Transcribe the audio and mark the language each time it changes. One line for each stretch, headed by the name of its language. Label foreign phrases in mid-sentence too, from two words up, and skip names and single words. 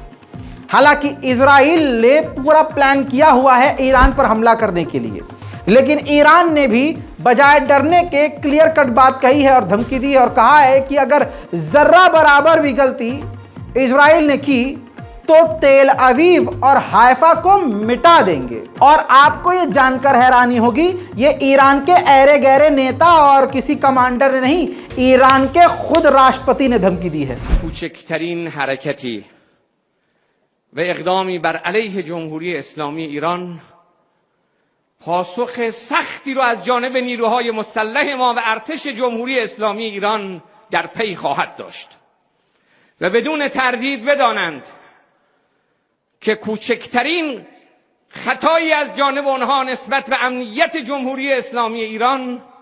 Hindi: हालांकि इजराइल ने पूरा प्लान किया हुआ है ईरान पर हमला करने के लिए, लेकिन ईरान ने भी बजाय डरने के
English: clear cut
Hindi: बात कही है और धमकी दी है और कहा है कि अगर जर्रा बराबर भी गलती इजराइल ने की तो तेल अवीव और हाइफा को मिटा देंगे। और आपको ये जानकर हैरानी होगी, ये ईरान के ऐरे गहरे नेता और किसी कमांडर ने नहीं, ईरान के खुद राष्ट्रपति ने धमकी दी है।
Persian: کوچکترین حرکتی و اقدامی بر علیه جمهوری اسلامی ایران پاسخ سختی رو از جانب نیروهای مسلح ما و ارتش جمهوری اسلامی ایران در پی خواهد داشت و بدون تردید بدانند که کوچکترین خطایی از جانب آنها نسبت به امنیت جمهوری اسلامی ایران